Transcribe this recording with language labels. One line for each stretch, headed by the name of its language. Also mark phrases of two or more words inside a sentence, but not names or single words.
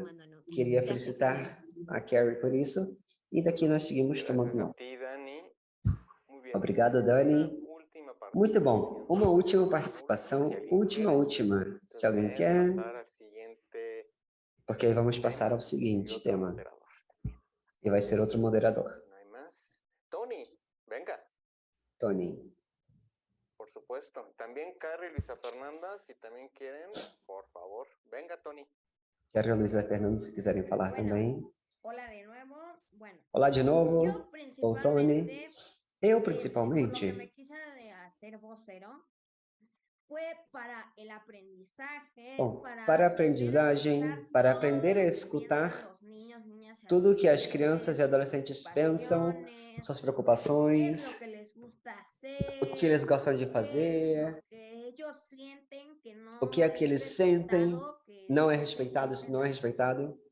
Portuguese: Queria felicitar a Kerry por isso. E daqui nós seguimos tomando nota. Obrigado, Dani. Muito bom. Uma última participação. Última. Se alguém quer. Porque aí vamos passar ao seguinte tema. E vai ser outro moderador.
Spanish: Tony, venga. Tony. Por supuesto. También Carrie y Luisa Fernanda, si también quieren, por favor. Venga, Tony.
Portuguese: Carrie e Luisa Fernanda, se quiserem falar também.
Spanish: Hola de nuevo. Bueno,
Portuguese: olá de novo. Sou Tony. Eu, principalmente, bom, para a aprendizagem, para aprender a escutar tudo o que as crianças e adolescentes pensam, suas preocupações, o que eles gostam de fazer, o que é que eles sentem, não é respeitado, se não é respeitado.